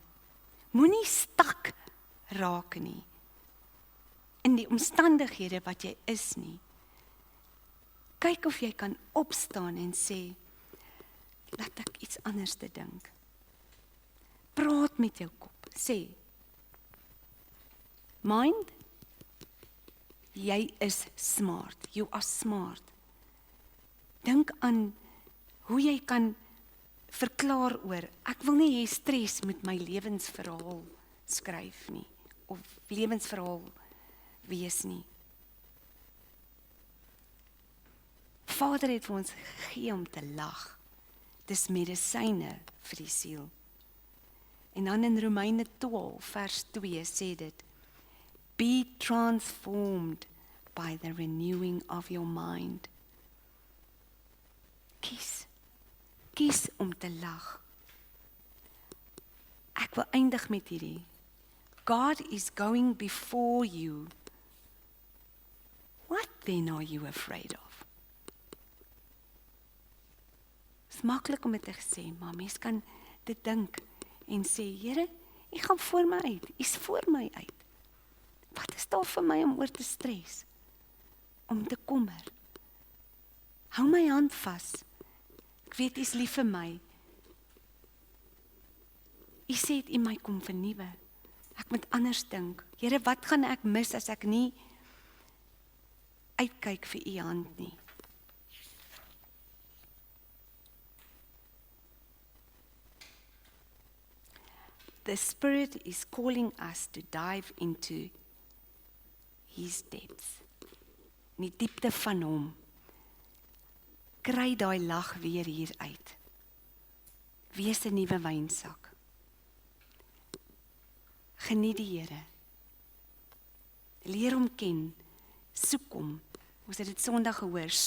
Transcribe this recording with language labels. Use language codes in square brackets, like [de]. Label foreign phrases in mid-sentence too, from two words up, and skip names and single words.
[af] Moenie stak raak nie in die omstandighede wat jy is nie. Kyk of jy kan opstaan en sê, laat ek iets anders te dink. Praat met jou kop, sê, mind, jy is smart, [en] you are smart. [af] Dink aan hoe jy kan verklaar oor, ek wil nie hê stres met my lewensverhaal skryf nie, of lewensverhaal wees nie. Vader het vir ons gegee om te lag. Dis medisyne vir die siel. En dan in Romeine 12 vers 2 sê dit, [en] be transformed by the renewing of your mind. [af] Kies om te lag. Ek wil eindig met hierdie. [en] God is going before you. What then are you afraid of? [af] Dit is maklik om dit te sê, maar mens kan dit dink en sê, Here, U gaan voor my uit. U is voor my uit. Wat is daar vir my om oor te stres? Om te kommer? Hou my hand vas. Ek weet U is lief vir my. U sê U my kom vernuwe. Ek moet anders dink. Here, wat gaan ek mis as ek nie uitkyk vir U hand nie? [en] The Spirit is calling us to dive into His depths. [af] In die diepte van Hom. Kry daai lag weer hier uit. Wees 'n nuwe wynsak. Geniet die Here. Leer hom ken. Soek hom. Ons het dit Sondag gehoor.